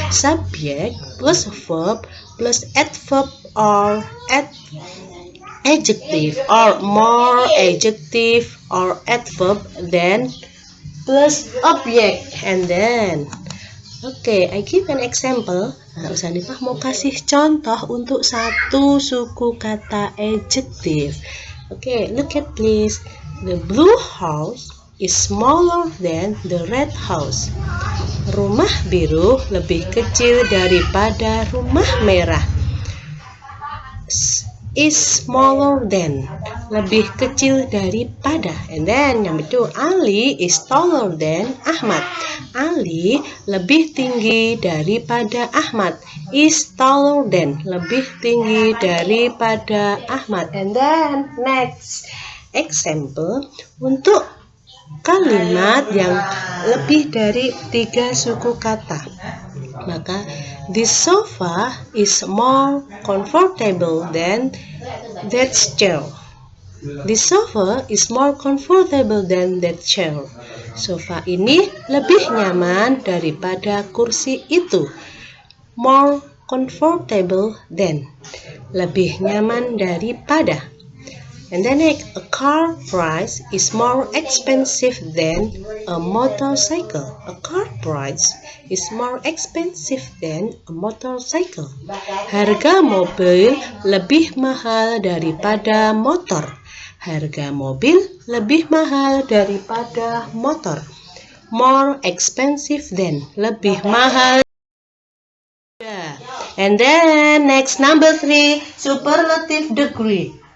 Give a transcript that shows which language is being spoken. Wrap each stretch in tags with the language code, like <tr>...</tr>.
<en>Subject plus verb plus adverb or adjective or more adjective or adverb then plus object and then.</en> <id>Oke,</id> <en>I give an example.</en> <id>Nah, Usanifah mau kasih contoh untuk satu suku kata adjective.</id> <en>Oke, look at please. The blue house is smaller than the red house.</en> <id>Rumah biru lebih kecil daripada rumah merah.</id> <en>Is smaller than,</en> <id>lebih kecil daripada.</id> <en>And then</en> <id>yang betul,</id> <en>Ali is taller than Ahmad.</en> <id>Ali lebih tinggi daripada Ahmad.</id> <en>Is taller than,</en> <id>lebih tinggi daripada Ahmad.</id> <en>And then next example</en> <id>untuk kalimat yang lebih dari 3 suku kata.</id> <en>Maka this sofa is more comfortable than that chair. This sofa is more comfortable than that chair.</en> <id>Sofa ini lebih nyaman daripada kursi itu.</id> <en>More comfortable than,</en> <id>lebih nyaman daripada.</id> <en>And then next, a car price is more expensive than a motorcycle. A car price is more expensive than a motorcycle.</en> <id>Harga mobil lebih mahal daripada motor. Harga mobil lebih mahal daripada motor.</id> <en>More expensive than,</en> <id>lebih mahal.</id> <en>And then next number 3, superlative degree.</en>